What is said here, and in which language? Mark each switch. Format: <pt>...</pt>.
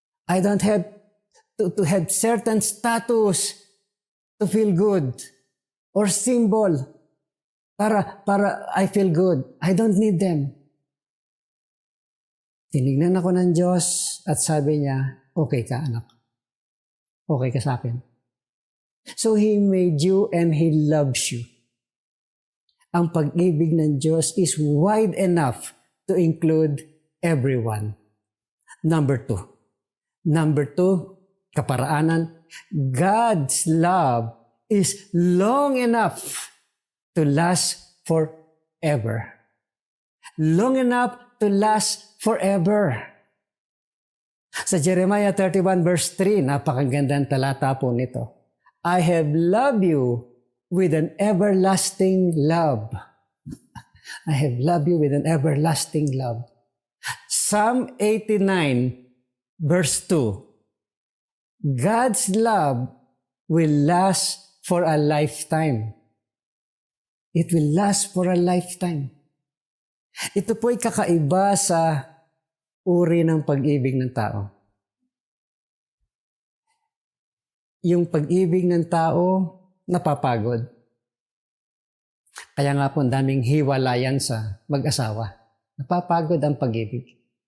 <en>I don't have to have certain status to feel good or symbol</en> <tl>para</tl> <en>I feel good. I don't need them.</en> <tl>Tinignan ako ng Diyos at sabi niya, okay ka anak. Okay ka sa akin.</tl> <en>So He made you and He loves you.</en> <tl>Ang pag-ibig ng Diyos</tl> <en>is wide enough to include everyone. Number two,</en> <tl>kaparaanan,</tl> <en>God's love is long enough to last forever. Long enough to last forever.</en> <tl>Sa Jeremiah 31 verse 3, napakagandang talata po nito.</tl> <en>I have loved you with an everlasting love. I have loved you with an everlasting love. Psalm 89 verse 2. God's love will last for a lifetime. It will last for a lifetime.</en> <tl>Ito po'y kakaiba sa uri ng pag-ibig ng tao. Yung pag-ibig ng tao, napapagod. Kaya nga po, ang daming hiwalayan sa mag-asawa. Napapagod ang pag-ibig.</tl>